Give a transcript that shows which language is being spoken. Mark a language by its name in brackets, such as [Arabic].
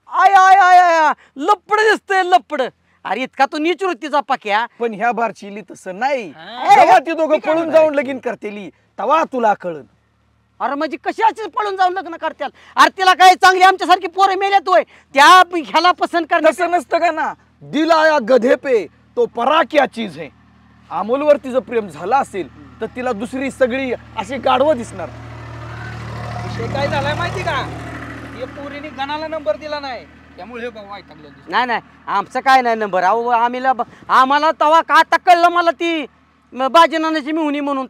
[Marathi] I I I I लपड दिसतंय लपड. अरे इतका तू नीच वृत्तीचा पाक्या. पण ह्या बारचीली तसं नाही. तेव्हा ती दोघं पळून जाऊन लगीन करतेली तवा तुला कळन. अरे म्हणजे कशाची पळून जाऊन लग्न करत्याल? अरे तिला काय चांगली आमच्यासारखी पोरं मेल्यात होय त्या ह्याला पसंत करण्यास? तसं नसतं का ना. [Hindi] दिल आया गधे पे तो परा क्या चीज है. [Marathi] अमोलवर तिचं प्रेम झालं असेल तर तिला दुसरी सगळी अशी गाढवं दिसणार. विषय काय झालाय माहिती का? हे पोरीने गणाला नंबर दिला नाही त्यामुळे हे भाऊ ऐकले. नाही नाही आमचं काय नाही नंबर. अहो आम्हाला तवा का कळलं मला ती बाजीनानाची मिवणी म्हणून.